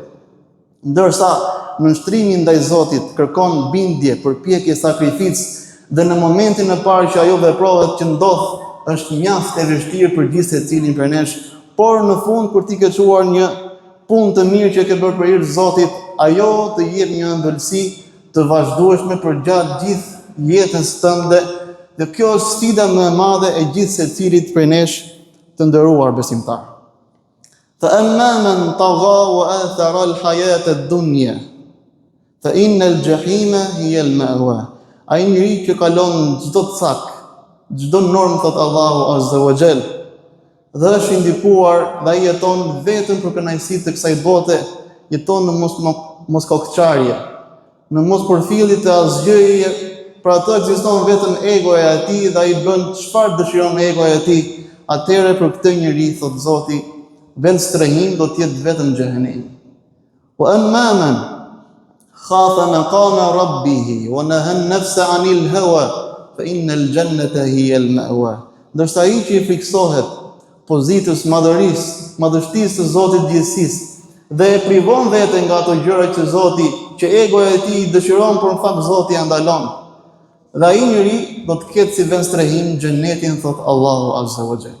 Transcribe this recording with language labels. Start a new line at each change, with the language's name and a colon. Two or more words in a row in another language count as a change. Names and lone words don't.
Albanian: Ndërsa nënshtrimi ndaj Zotit kërkon bindje, përpjekje, sakrificë dhe në momentin e parë që ajo veprohet që ndodh është mjaft e vështirë për gjithë secilin prej nesh, por në fund kur ti ke çuar një punë të mirë që ke bërë për hir të Zotit, ajo të jep një ëmbëlsi të vazhdueshme për gjatë gjithë jetës tënde, dhe kjo është sfida më e madhe e gjithë secilit prej nesh të nderuar besimtar.
Arabic: فأما من طغى وآثر الحياة الدنيا فإن الجحيم هي المأوى.
Albanian: Ai njeri që kalon çdo cak, çdo normë thot Allahu
Arabic: عز وجل,
Albanian: dhe është i ndikuar dhe ai jeton vetëm për kënaqësitë të kësaj bote, jeton në mos kokçarje, në mos përfillit të asgjëje, për atë ekziston vetëm egoja e tij dhe ai bën çfarë dëshiron egoja e tij. Atëherë për këtë njeri thot Zoti, vend strehim do të jetë vetëm xhehenem.
Arabic: وأما من خاف مقام ربه ونهى النفس عن الهوى فإن الجنة هي المأوى.
Albanian: Ndërsa ai që i friksohet pozitës madhështisë të Zotit gjithësisë dhe e privon veten nga ato gjëra që Zoti, që egoja e tij dëshiron, por në fakt Zoti ja ndalon. Dhe ai njeri do të ketë si vend strehim xhenetin, thot Allahu
Arabic: عز وجل.